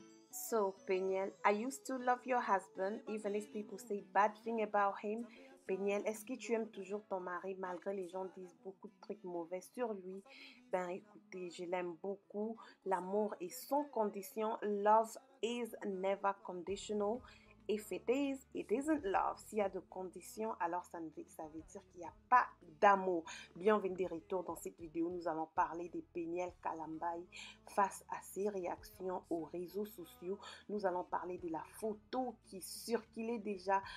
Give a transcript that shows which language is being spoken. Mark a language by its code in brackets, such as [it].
[en] So, Peniel, I used to love your husband, even if people say bad thing about him. [fr] Peniel, est-ce que tu aimes toujours ton mari malgré les gens disent beaucoup de trucs mauvais sur lui? Ben écoutez, je l'aime beaucoup. L'amour est sans condition. [en] Love is never conditional. If it is, it isn't love. [fr] S'il y a de conditions, alors ça veut dire qu'il n'y a pas d'amour. Bienvenue de retour dans cette vidéo. Nous allons parler de Peniel Kalambayi face à ses réactions aux réseaux sociaux. Nous allons parler de la photo qui circulait déjà.